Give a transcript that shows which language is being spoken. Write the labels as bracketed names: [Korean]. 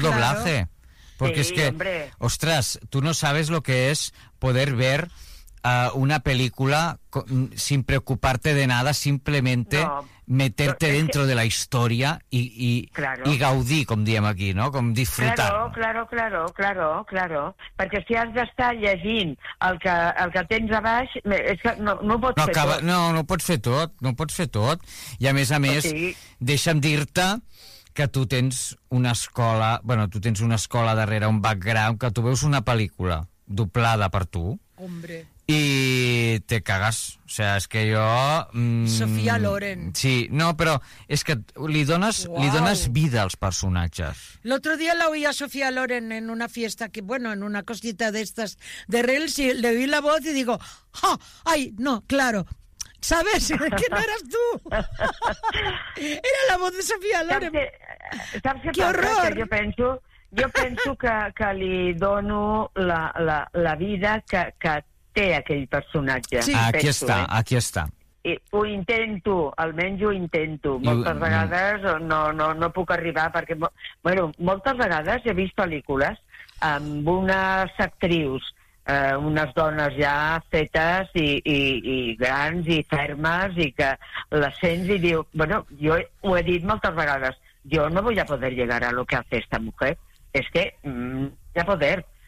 [Spanish] doblaje. Porque sí, es que, hombre, ostras, tú no sabes lo que es poder ver una película sin preocuparte de nada, simplemente no, meterte dentro de la historia claro, y gaudí, como diem aquí, ¿no? [Catalan] Com disfrutar. [Spanish] Claro. [Catalan] Perquè si has d'estar llegint el que tens a baix, és que no ho pots fer tot. I a més, deixa'm dir-te que tu tens una escola, bueno, tu tens una escola darrere, un background, que tu veus una pel·lícula doblada per tu. [Spanish] Hombre. [Catalan] I te cagues. O sea, és que jo... Sofia Loren. Sí, no, però és que li dones vida als personatges. [Spanish] L'altre dia la oí a Sofia Loren en una fiesta, que, bueno, en una cosita d'estes de Reels, i le oí la voz i digo, oh, ay, no, claro, ¿sabes? Que no eras tú. Era la voz de Sofia Loren. [Catalan] ¿Saps que [Spanish] ¡qué horror! Yo pienso que le dono la vida que tiene aquel personaje. Sí. Aquí está. [Catalan] Ho intento, almenys ho intento. Moltes vegades no puc arribar perquè... Bueno, moltes vegades he vist pel·lícules amb unes actrius unes dones ja fetes i grans i fermes, i que la sents i diu, bueno, jo ho he dit moltes vegades, jo no vull poder llegar a lo que ha fet esta mujer, és que ja poder.